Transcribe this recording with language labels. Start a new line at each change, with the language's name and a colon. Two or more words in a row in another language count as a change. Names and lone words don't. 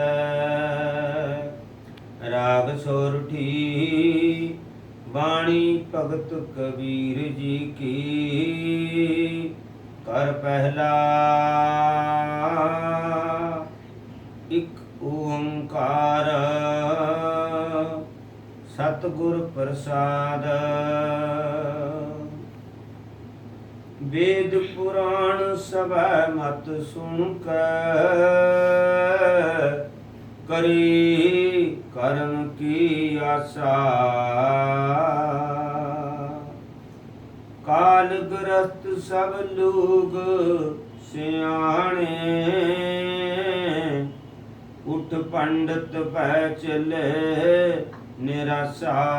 Punjabi: ਰਾਗ ਸੋਰਠੀ ਬਾਣੀ ਭਗਤ ਕਬੀਰ ਜੀ ਕੀ। ਕਰ ਪਹਿਲਾ ਇਕ ਓੰਕਾਰ ਸਤਿਗੁਰ ਪ੍ਰਸਾਦ। ਵੇਦ ਪੁਰਾਣ ਸਭੈ ਮਤ ਸੁਨ ਕਰੀ ਕਰਮ ਕੀ ਆਸ਼ਾ। ਕਾਲ ਗ੍ਰਸਤ ਸਭ ਲੋਗ ਸਿਆਣੇ ਉਠ ਪੰਡਿਤ ਪੈ ਚਲੇ ਨਿਰਾਸ਼ਾ।